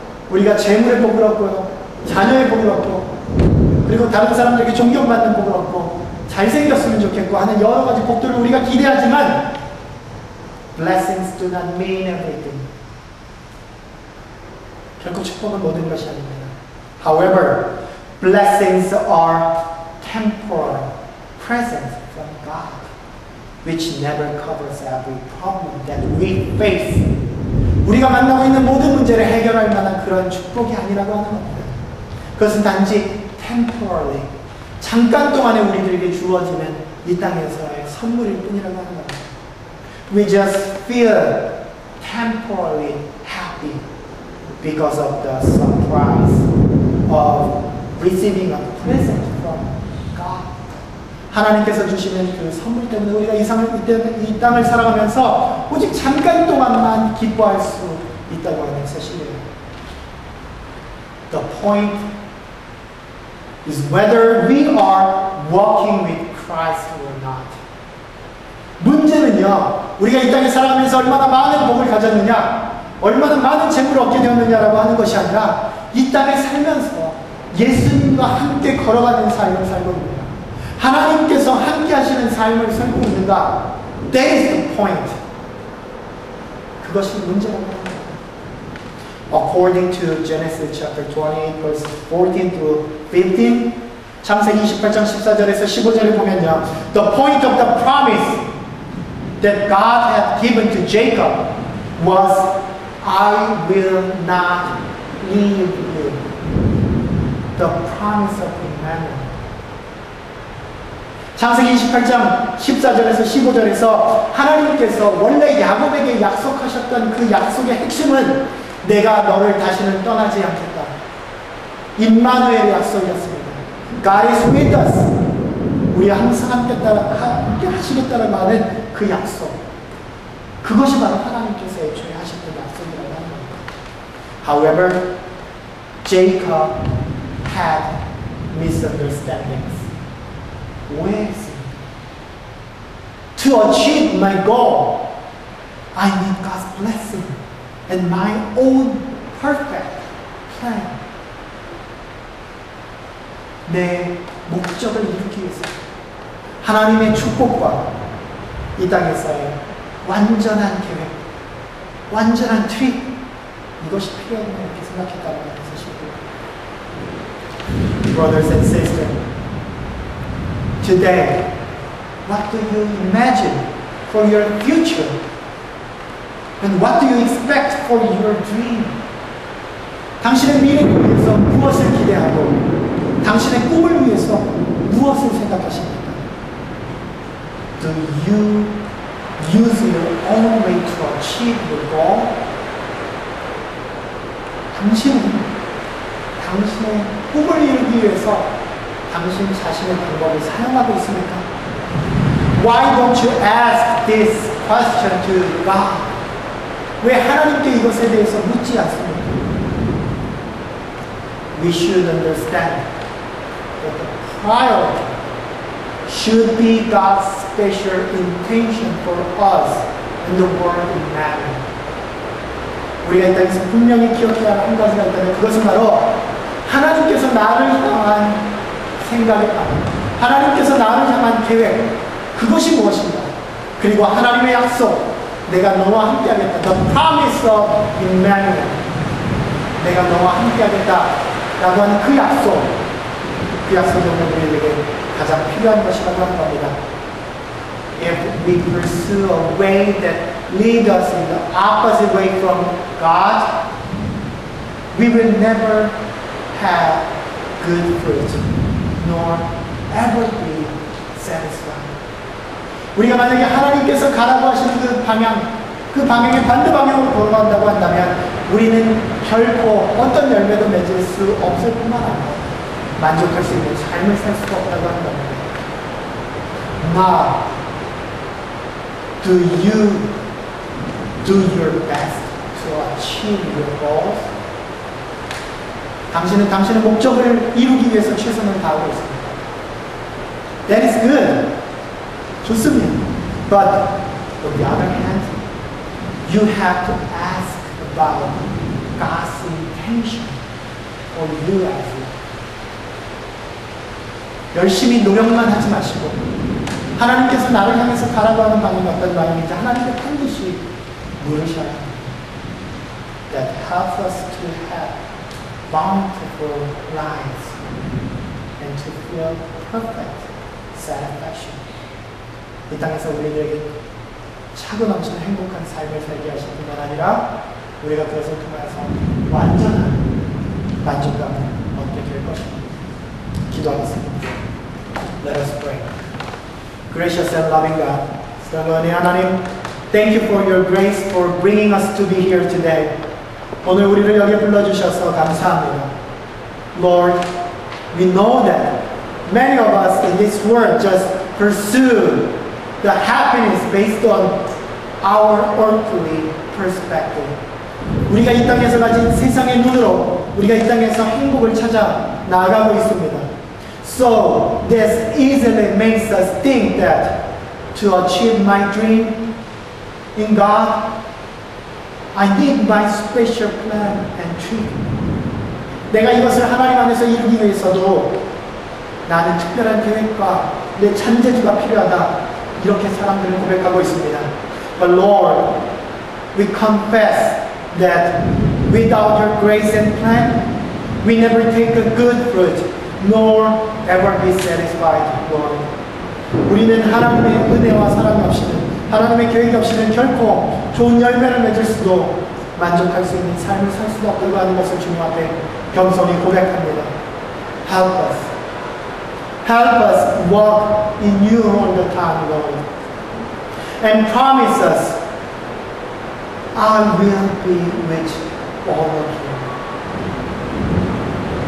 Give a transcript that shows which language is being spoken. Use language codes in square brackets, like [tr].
[ko] 우리가 재물의 복을 얻고요, 자녀의 복을 얻고, 그리고 다른 사람들에게 존경받는 복을 얻고, 잘생겼으면 좋겠고 하는 여러 가지 복들을 우리가 기대하지만, [en] blessings do not mean everything. [ko] 결코 축복은 모든 것이 아닙니다. [en] However, blessings are temporal presents from God, which never covers every problem that we face. [ko] 우리가 만나고 있는 모든 문제를 해결할 만한 그런 축복이 아니라고 하는 겁니다. 그것은 단지 temporarily, 잠깐 동안에 우리들에게 주어지는 이 땅에서의 선물일 뿐이라고 하는 겁니다. [en] We just feel temporarily happy because of the surprise of receiving a present from God. [ko] 하나님께서 주시는 그 선물 때문에 우리가 이 땅을 살아가면서 오직 잠깐 동안만 기뻐할 수 있다고 하는 사실이에요. [en] The point is whether we are walking with Christ or not. [ko] 문제는요, 우리가 이 땅에 살아가면서 얼마나 많은 복을 가졌느냐, 얼마나 많은 재물을 얻게 되었느냐라고 하는 것이 아니라 이 땅에 살면서 예수님과 함께 걸어가는 삶을 살고 있느냐, 하나님께서 함께 하시는 삶을 살고 있는가. [en] That is the point. [ko] 그것이 문제라고 합니다. [en] According to Genesis chapter 28 verses 14 through 15, [ko] 창세기 28장 14절에서 15절을 보면요, [en] the point of the promise that God had given to Jacob was, I will not leave you. The promise of Emmanuel. [ko] 창세기 28장 14절에서 15절에서 하나님께서 원래 야곱에게 약속하셨던 그 약속의 핵심은 내가 너를 다시는 떠나지 않겠다. 임마누엘의 약속이었습니다. [en] God is with us. [ko] 우리 항상 함께 하시겠다는 말은 그 약속. 그것이 바로 하나님께서 애초에 하셨던 약속이라고 하는 겁니다. [en] However, Jacob had misunderstandings. [ko] 오해했습니다. [en] To achieve my goal, I need God's blessing and my own perfect plan. [ko] 내 목적을 이루기 위해서 하나님의 축복과 이 땅에서의 완전한 계획, 완전한 트릭, 이것이 필요하다 이렇게 생각했다는 사실입니다. [en] Brothers and sisters, today, what do you imagine for your future? And what do you expect for your dream? [ko] 당신의 미래를 위해서 무엇을 기대하고 당신의 꿈을 위해서 무엇을 생각하십니까? [en] Do you use your own way to achieve your goal? [ko] 당신은 당신의 꿈을 이루기 위해서 당신 자신의 방법을 사용하고 있습니까? [en] Why don't you ask this question to God? [ko] 왜 하나님께 이것에 대해서 묻지 않습니까? [en] We should understand but the priority should be God's special intention for us in the world in matter. [ko] 우리가 이 땅에서 분명히 기억해야 할 한 가지가 있다면 그것은 바로 하나님께서 나를 향한 생각의 바람, 하나님께서 나를 향한 계획, 그것이 무엇인가? 그리고 하나님의 약속, 내가 너와 함께하겠다. [en] The promise of Emmanuel. [ko] 내가 너와 함께하겠다. 라고 하는 그 약속, 그 약속이 오늘 우리에게 가장 필요한 것이라고 하는 겁니다. [en] If we pursue a way that leads us in the opposite way from God, we will never have good fruit, nor ever be satisfied. [ko] 우리가 만약에 하나님께서 가라고 하시는 그 방향의 반대 방향으로 걸어간다고 한다면 우리는 결코 어떤 열매도 맺을 수 없을 뿐만 아니라 만족할 수 있는 삶을 살 수가 없다고 하는 겁니다. [en] Now, do you do your best to achieve your goals? [ko] 당신은 당신의 목적을 이루기 위해서 최선을 다하고 있습니다. [en] That is good. [ko] 좋습니다. [en] But on the other hand, you have to ask about God's intention for you as well. [ko] 열심히 노력만 하지 마시고 하나님께서 나를 향해서 가라고 하는 방향이 어떤 방향인지 하나님께 반드시 물으셔야 합니다. [en] That helps us to have bountiful lives and to feel perfect satisfaction. [ko] 이 땅에서 우리에게 차고 넘치는 행복한 삶을 살게 하실 뿐만 아니라 우리가 그것을 통해서 완전한 만족감을 얻게 될 것입니다. 기도하겠습니다. [en] Let us pray. Gracious and loving God, [ko] 사랑하는 하나님, [en] thank you for your grace for bringing us to be here today. [ko] 오늘 우리를 여기 불러주셔서 감사합니다. [en] Lord, we know that many of us in this world just pursue the happiness based on our earthly perspective. [ko] 우리가 이 땅에서 가진 세상의 눈으로 우리가 이 땅에서 행복을 찾아 나아가고 있습니다. [en] So this easily makes us think that to achieve my dream in God, I need my special plan and treatment. [ko] 내가 이것을 하나님 안에서 이루기 위해서도 나는 특별한 계획과 내 잔재주가 필요하다. 이렇게 사람들은 고백하고 있습니다. [en] But Lord, we confess that without your grace and plan, we never take a good fruit, nor ever be satisfied, Lord. [ko] 우리는 하나님의 은혜와 사랑이 없이는, 하나님의 계획이 없이는 결코 좋은 열매를 맺을 수도 만족할 수 있는 삶을 살 수도 없다고 하는 것을 주님 앞에 겸손히 고백합니다. [en] Help us. Help us walk in you all the time, Lord. And promise us, I will be with all of you.